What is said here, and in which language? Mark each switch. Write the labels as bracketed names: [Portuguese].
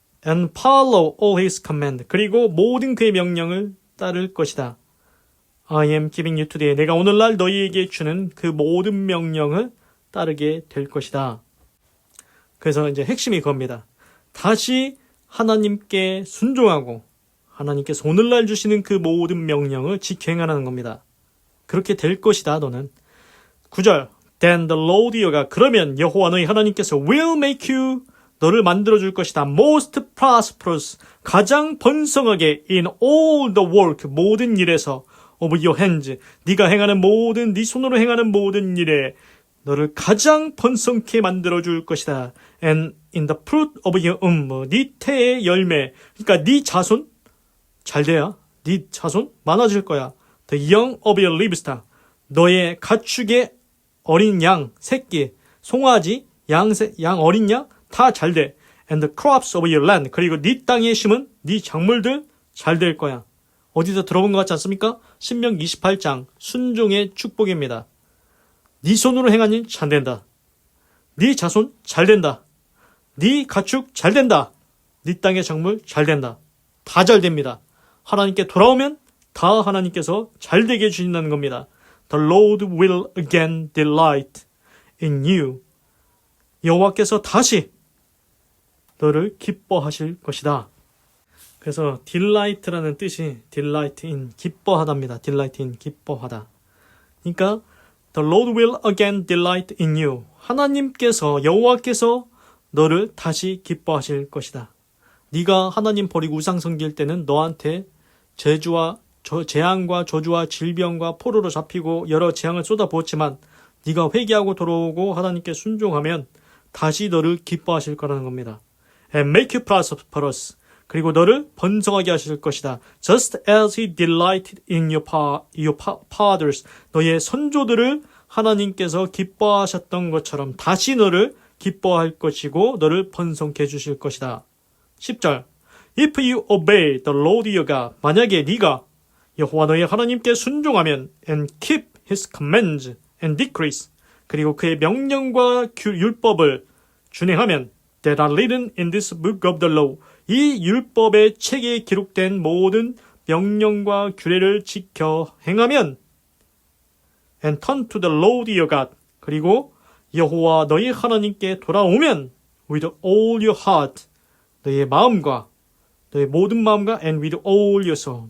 [English] And follow all his command. [Korean] 그리고 모든 그의 명령을 따를 것이다. [English] I am giving you today. [Korean] 내가 오늘날 너희에게 주는 그 모든 명령을 따르게 될 것이다. 그래서 이제 핵심이 그겁니다. 다시 하나님께 순종하고 하나님께서 오늘날 주시는 그 모든 명령을 지켜 행하는 겁니다. 그렇게 될 것이다. 너는. 9절. Then the Lord your God. 그러면 여호와 너희 하나님께서 will make you. 너를 만들어줄 것이다. Most prosperous. [English] 가장 번성하게 in all the work. 모든 일에서 of your hands. [Korean] 네가 행하는 모든, 네 손으로 행하는 모든 일에 너를 가장 번성케 만들어줄 것이다. [English] And in the fruit of your womb. [Korean] 네 태의 열매. 그러니까 네 자손 잘 돼야. 네 자손 많아질 거야. [English] The young of your livestock. [Korean] 너의 가축의 어린 양, 새끼, 송아지, 양 어린 양 다 잘 돼. [English] And the crops of your land. [Korean] 그리고 네 땅에 심은 네 작물들 잘 될 거야. 어디서 들어본 것 같지 않습니까? 신명기 28장 순종의 축복입니다. 네 손으로 행한 일 잘 된다. 네 자손 잘 된다. 네 가축 잘 된다. 네 땅의 작물 잘 된다. 다 잘 됩니다. 하나님께 돌아오면 다 하나님께서 잘 되게 해주신다는 겁니다. [English] The Lord will again delight in you. [Korean] 여호와께서 다시 너를 기뻐하실 것이다. 그래서 delight라는 뜻이 delight in 기뻐하다입니다. [English] delight in 기뻐하다. 그러니까 The Lord will again delight in you. [Korean] 하나님께서 여호와께서 너를 다시 기뻐하실 것이다. 네가 하나님 버리고 우상 섬길 때는 너한테 재앙과 저주와 질병과 포로로 잡히고 여러 재앙을 쏟아부었지만 네가 회개하고 돌아오고 하나님께 순종하면 다시 너를 기뻐하실 거라는 겁니다. [English] And make you prosperous. [Korean] 그리고 너를 번성하게 하실 것이다. [English] Just as he delighted in your fathers. [Korean] 너의 선조들을 하나님께서 기뻐하셨던 것처럼 다시 너를 기뻐할 것이고 너를 번성케 해주실 것이다. [English] 10절. If you obey the Lord your God. [Korean] 만약에 네가 여호와 너의 하나님께 순종하면 and keep his commands and decrees. [English] 그리고 그의 명령과 율법을 준행하면 that are written in this book of the law. [Korean] 이 율법의 책에 기록된 모든 명령과 규례를 지켜 행하면 and turn to the Lord your God. 그리고 여호와 너희 하나님께 돌아오면 with all your heart. 너의 마음과 너의 모든 마음과 and with all your soul.